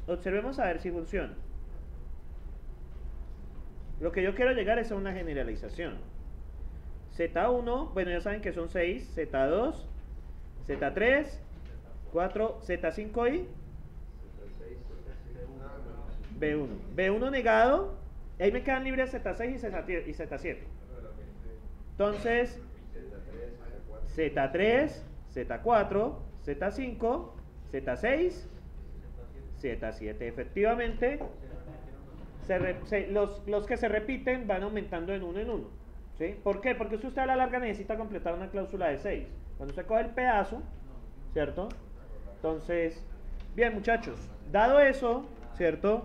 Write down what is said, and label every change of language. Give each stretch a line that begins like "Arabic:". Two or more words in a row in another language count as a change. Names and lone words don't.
Spanish: Observemos a ver si funciona. Lo que yo quiero llegar es a una generalización. Z1, bueno, ya saben que son 6, Z2, Z3, 4, Z5 y B1. B1 negado, ahí me quedan libres Z6 y Z7. Entonces, Z3, Z4, Z5, Z6, Z7. Efectivamente, los que se repiten van aumentando en uno en uno. ¿Sí? ¿Por qué? Porque usted a la larga necesita completar una cláusula de 6. Cuando usted coge el pedazo, ¿cierto? Entonces, bien muchachos, dado eso, ¿cierto?